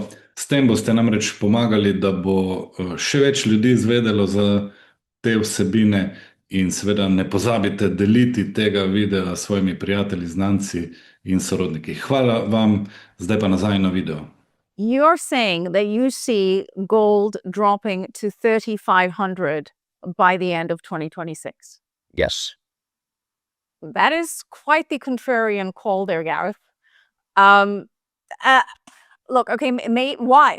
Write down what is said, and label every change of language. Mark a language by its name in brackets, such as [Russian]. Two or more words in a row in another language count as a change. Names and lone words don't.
[Slovenian] S tem boste namreč pomagali, da bo še več ljudi izvedelo za te vsebine in seveda ne pozabite deliti tega videa s svojimi prijatelji, znanci in sorodniki. Hvala vam, zdaj pa nazaj na video. [English] You're saying that you see gold dropping to 3,500 by the end of 2026. Yes. That is quite the contrarian call there, Gareth. Look, okay, why?